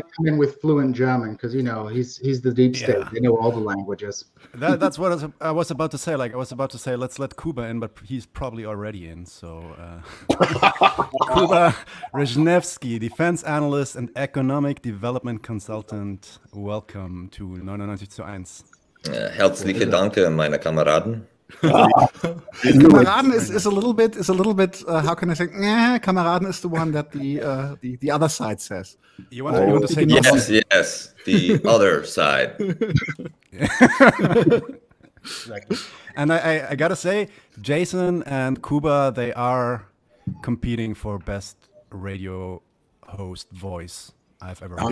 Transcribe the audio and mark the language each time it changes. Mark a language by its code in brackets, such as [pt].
[en] gonna come in with fluent German because he's the deep state. Yeah. They know all the languages. That's what I was about to say. Like I was about to say, let's let Kuba in, but he's probably already in. So Kuba Rezhnevsky, defense analyst and economic development consultant. Welcome to 99 zu 1. [de] Herzliche Danke, meine Kameraden. [en] Kameraden is a little bit how can I say? Kameraden is the one that the other side says. You want to say Yes, the other side. Exactly. And I gotta say, Jason and Kuba, they are competing for best radio host voice I've ever heard.